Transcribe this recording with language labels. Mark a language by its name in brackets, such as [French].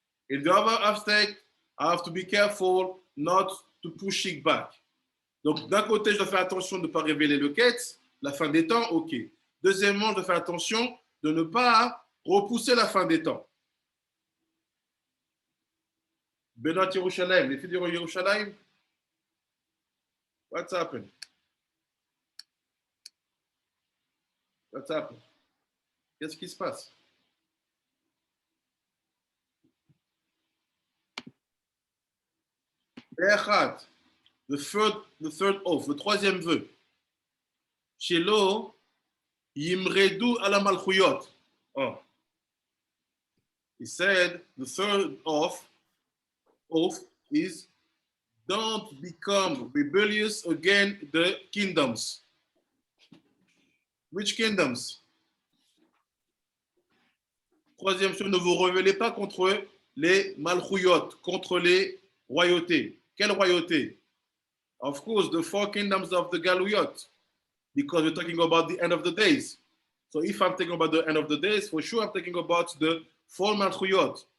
[English] In the other aspect, I have to be careful not to push it back. [French] Donc, d'un côté, je dois faire attention de ne pas révéler le quête, la fin des temps, ok. Deuxièmement, je dois faire attention de ne pas repousser la fin des temps. Benot Yerushalayim, les filles de Yerushalayim, [English] what's happened? What's happened? [French] Qu'est-ce qui se passe? [English] The third oath, [French] le troisième vœu. [Hebrew] Shelo yimredu ala malchuyot. Oh. [English] He said the third oath is don't become rebellious against the kingdoms. Which kingdoms? [French] Troisième chose, ne vous rebellez pas contre les malchuyot, contre les royautés. Quelle royauté? [English] Of course, the four kingdoms of the Galuyot, because we're talking about the end of the days. So if I'm talking about the end of the days, for sure I'm talking about the four malchuyot.